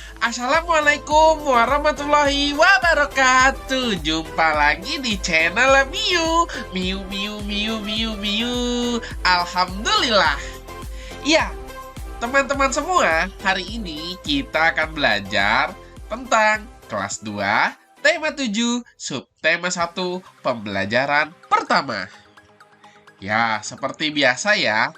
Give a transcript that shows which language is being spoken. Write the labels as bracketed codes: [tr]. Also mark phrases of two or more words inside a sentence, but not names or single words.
[ar] السلام عليكم ورحمة الله وبركاته. [id] Jumpa lagi di channel Miu. Miu, Miu, Miu, Miu, Miu. Alhamdulillah. Ya, teman-teman semua, hari ini kita akan belajar tentang kelas 2, tema 7, subtema 1, pembelajaran pertama. Ya, seperti biasa ya.